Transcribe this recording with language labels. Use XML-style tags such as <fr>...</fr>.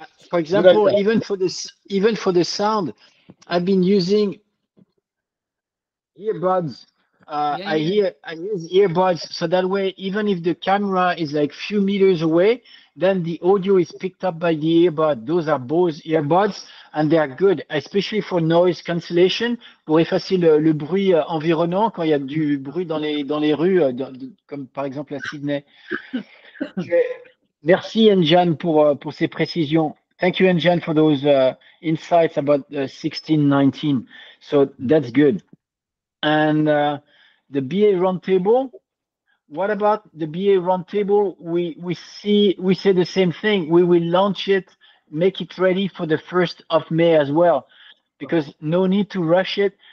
<en>For example, even for the sound, I've been using earbuds. I use earbuds, so that way, even if the camera is like few meters away, then the audio is picked up by the earbud. Those are Bose earbuds, and they are good, especially for noise cancellation,</en> <fr>pour effacer le bruit environnant quand il y a du bruit dans les rues, comme par exemple à Sydney. Merci Enjan pour ces précisions.</fr> <en>Thank you Enjan for those insights about 1619. So that's good. And the BA roundtable. What about the BA roundtable? We say the same thing. We will launch it, make it ready for the 1st of May as well, because no need to rush it.</en>